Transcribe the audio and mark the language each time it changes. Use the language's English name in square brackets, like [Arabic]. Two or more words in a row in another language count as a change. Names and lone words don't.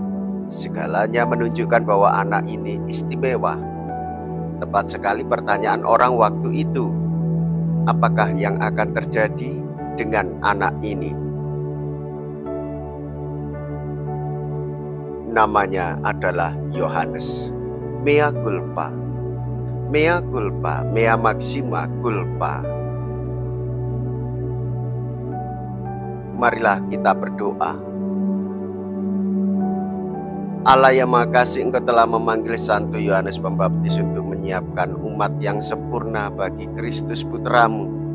[Indonesian] Segalanya menunjukkan bahwa anak ini istimewa. Tepat sekali pertanyaan orang waktu itu. Apakah yang akan terjadi dengan anak ini? Namanya adalah Yohanes. [Latin] Mea culpa. Mea culpa, mea maxima culpa. [Indonesian] Marilah kita berdoa. Allah yang Maha Kasih, Engkau telah memanggil Santo Yohanes Pembaptis untuk menyiapkan umat yang sempurna bagi Kristus Putramu.